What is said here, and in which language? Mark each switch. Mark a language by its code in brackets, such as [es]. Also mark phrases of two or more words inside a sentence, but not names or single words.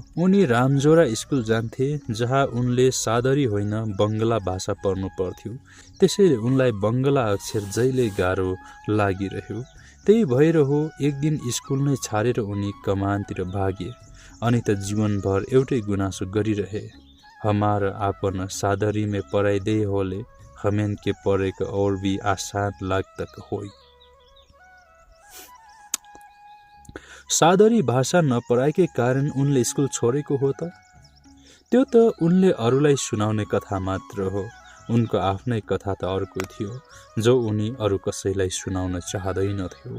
[ne] उनी रामझोरा स्कुल जान्थे जहाँ उनले सादरी होइन बङ्गला भाषा पढ्नु पर्थ्यो। त्यसैले उनलाई बङ्गला अक्षर जहिले गाह्रो लागिरह्यो। त्यही भएर हो एक दिन स्कुल नै छाडेर उनी कमानतिर भागे। अनि त जीवनभर एउटै गुनासो गरिरहे, [sck] हमार आपन सादरी में पढ़ाई दे होले हमें के पढ़े के और भी आसान लागतक होई। [ne] सादरी भाषा नपढाएकै कारण उनले स्कुल छोडेको हो त? त्यो त उनले अरूलाई सुनाउने कथा मात्र हो। उनको आफ्नै कथा त अर्को थियो जो उनी अरू कसैलाई सुनाउन चाहदैनथ्यो।